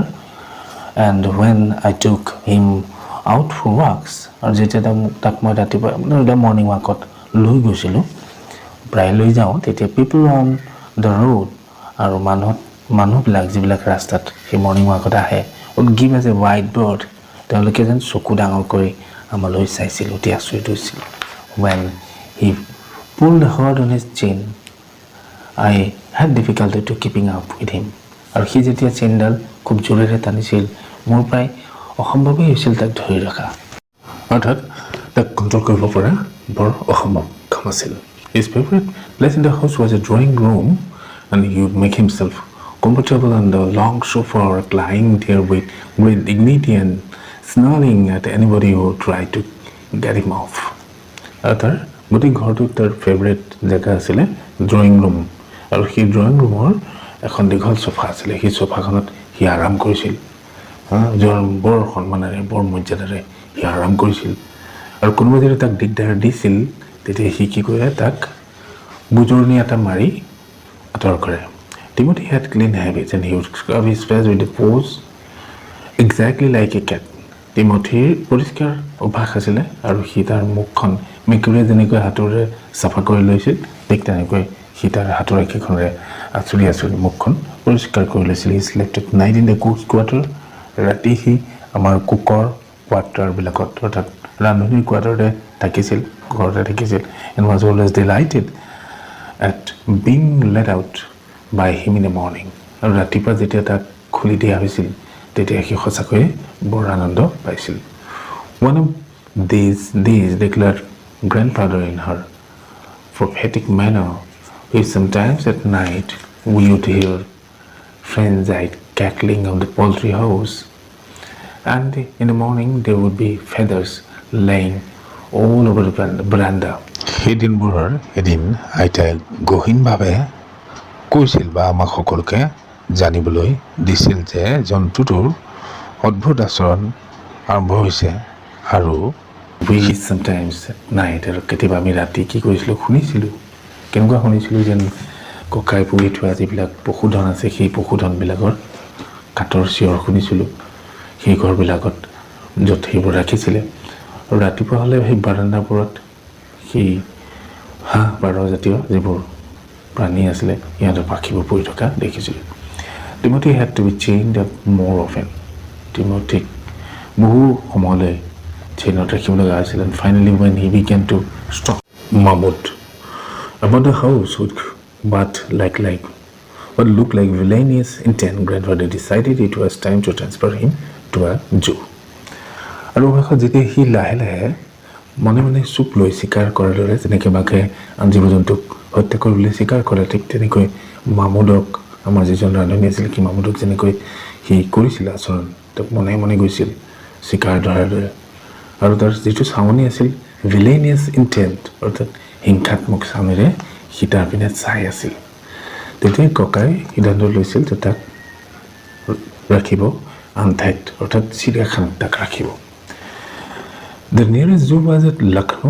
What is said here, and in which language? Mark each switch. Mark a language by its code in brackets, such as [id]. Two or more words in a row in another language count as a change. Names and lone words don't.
[en] And when I took him out for walks, [as] আৰু যেতিয়া তাক মই ৰাতিপুৱা মৰ্ণিং ৱাকত লৈ গৈছিলোঁ, প্ৰায় লৈ যাওঁ, তেতিয়া [en] people on the road, [as] আৰু মানুহবিলাক যিবিলাক ৰাস্তাত সেই মৰ্ণিং ৱাকত আহে, [en] would give us a wide berth, [as] তেওঁলোকে যেন চকু ডাঙৰ কৰি আমালৈ চাইছিল, অতি আচৰিত হৈছিল. [en] When he pulled hard on his chin, I had difficulty to keeping up with him. [as] আৰু সি যেতিয়া চেইনডাল খুব জোৰেৰে টানিছিল, মোৰ প্ৰায় অসম্ভৱেই হৈছিল তাক ধৰি ৰখা, অৰ্থাৎ তাক কণ্ট্ৰল কৰিব পৰা বৰ অসম্ভৱ কাম আছিল. [en] His favorite place in the house was a drawing room, and he would make himself comfortable on the long sofa or lying there with great dignity and snarling at anybody who tried to get him off. [as] আৰু তাৰ গোটেই ঘৰটোত তাৰ ফেভৰেট জেগা আছিলে [en] drawing room [as] আৰু সেই ড্ৰয়িং ৰুমৰ এখন দীঘল চোফা আছিলে সেই চোফাখনত সি আৰাম কৰিছিল বৰ সন্মানেৰে বৰ মৰ্যাদাৰে সি আৰাম কৰিছিল আৰু কোনোবাই যদি তাক দিগদাৰ দিছিল তেতিয়া সি কি কৰে তাক বুজৰণি এটা মাৰি আঁতৰ কৰে [en] Timothy had clean habits and he would scrub his face with a pose exactly like a cat. [as] Timothyৰ পৰিষ্কাৰ অভ্যাস আছিলে আৰু সি তাৰ মুখখন মেকুৰীয়ে যেনেকৈ হাতৰে চাফা কৰি লৈছিল ঠিক তেনেকৈ সি তাৰ হাতৰ একেখনেৰে আঁচুৰি আঁচুৰি মুখখন পৰিষ্কাৰ কৰি লৈছিল [en] He slept at night in the cook's quarter. [as] ৰাতি সি আমাৰ কুকৰ কোৱাৰ্টাৰবিলাকত অৰ্থাৎ ৰান্ধনীৰ কোৱাৰ্টাৰতে থাকিছিল ঘৰতে থাকিছিল [en] and was always delighted at being let out by him in the morning. [as] আৰু ৰাতিপুৱা যেতিয়া তাক খুলি দিয়া হৈছিল তেতিয়া সি সঁচাকৈয়ে বৰ আনন্দ পাইছিল [en] One of these days declared grandfather in her prophetic manner if sometimes at night we would hear frenzied cackling of the poultry house and in the morning there would be feathers laying all over the veranda. [as] সেইদিনবোৰৰ এদিন আইতাই গহীনভাৱে কৈছিল বা আমাক সকলোকে জানিবলৈ দিছিল যে জন্তুটোৰ অদ্ভুত আচৰণ আৰম্ভ হৈছে আৰু we [en] sometimes at night [as] আৰু কেতিয়াবা আমি ৰাতি কি কৰিছিলোঁ শুনিছিলোঁ কেনেকুৱা শুনিছিলোঁ যেন ককাই পুহি থোৱা যিবিলাক পশুধন আছে সেই পশুধনবিলাকৰ কাঠৰ চিঞৰ শুনিছিলোঁ সেই ঘৰবিলাকত য'ত সেইবোৰ ৰাখিছিলে আৰু ৰাতিপুৱা হ'লে সেই বাৰাণ্ডাবোৰত সেই হাঁহ পাৰ জাতীয় যিবোৰ প্ৰাণী আছিলে ইহঁতৰ পাখিবোৰ পৰি থকা দেখিছিলোঁ [en] Timothy had to be chained up more often. [as] Timothy বহু সময়লৈ চেইনত ৰাখিব লগা হৈছিল [en] and finally when he began to stop mumbled about the house what looked like villainous intent grandfather decided it was time to transfer him to a zoo. [as] আৰু অৱশেষত যেতিয়া সি লাহে লাহে মনে মনে চুপ লৈ চিকাৰ কৰাৰ দৰে যেনেকৈ বাঘে আন জীৱ জন্তুক হত্যা কৰিবলৈ চিকাৰ কৰে ঠিক তেনেকৈ মামুদক আমাৰ যিজন ৰান্ধনী আছিল কি মামুদক যেনেকৈ সি কৰিছিল আচৰণ তেওঁক মনে মনে গৈছিল চিকাৰ ধৰাৰ দৰে আৰু তাৰ যিটো চাৱনি আছিল [en] villainous intent [as] অৰ্থাৎ হিংসাত্মক চামেৰে সি তাৰ পিনে চাই আছিল তেতিয়াই ককাই সিদ্ধান্ত লৈছিল যে তাক ৰাখিব আন ঠাইত অৰ্থাৎ চিৰিয়াখানাত তাক ৰাখিব [en] The nearest zoo was at Lucknow.